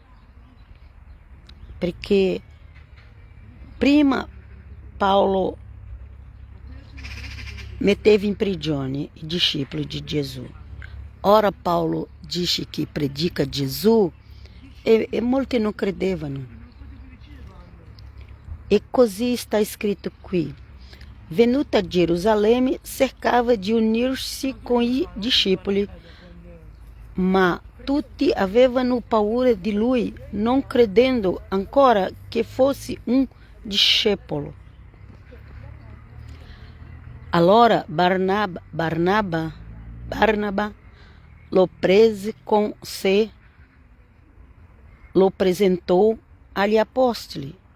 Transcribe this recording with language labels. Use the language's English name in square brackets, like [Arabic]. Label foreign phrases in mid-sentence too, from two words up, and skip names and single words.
[Italian] Perché prima Paulo metteva in prigione i discepoli di Gesù. Ora Paulo dice che predica Gesù e molti non credevano. E così [Portuguese] está [Italian] scritto qui. Venuto a Gerusalemme, cercava di [Portuguese] unir-se com [Italian] i discepoli, ma tutti avevano paura di lui, non credendo ancora che fosse un discepolo. Allora Barnaba lo prese con sé, lo apresentou agli apostoli